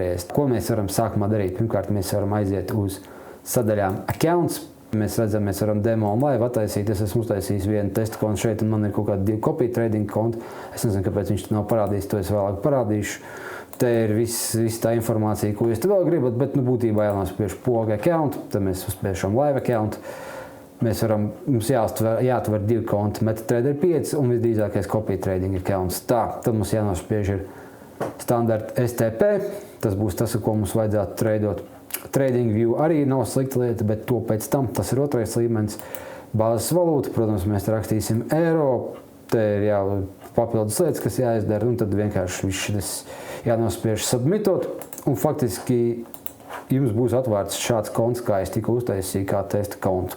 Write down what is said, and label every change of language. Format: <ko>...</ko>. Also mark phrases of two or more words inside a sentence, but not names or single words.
<lv>Ko mēs varam sākumā darīt? Pirmkārt, mēs varam aiziet uz sadaļām Accounts, Mēs redzam, mēs varam demo un live attaisīt. Es esmu uztaisījis vienu testu kontu šeit, un man ir kaut kādi 2</lv> <en>copy trading</en> <lv>konti. Es nezinu, kāpēc viņš nav parādījis, to es vēlāk parādīšu. Te ir viss tā informācija, ko jūs te vēl gribat, bet būtībā jānospiež poga account, tad mēs uzspiešam</lv> <en>live account.</en> <lv>Mums jāatver 2 konti, MetaTrader 5 un visdrīzākais</lv> <en>copy trading accounts.</en> <lv>Tā, tad mums jānospiež ir standarta STP, tas būs tas, ko mums vajadzētu tradot. TradingView arī nav slikta lieta, bet to pēc tam, tas ir otrais līmenis. Bāzes valūta, protams, mēs rakstīsim eiro, te ir papildus lietas, kas jāizdara, un tad vienkārši viss šis jānospiež submitot, un faktiski jums būs atvērts šāds konts, kā es tikko uztaisīju, kā testa kontu.</lv>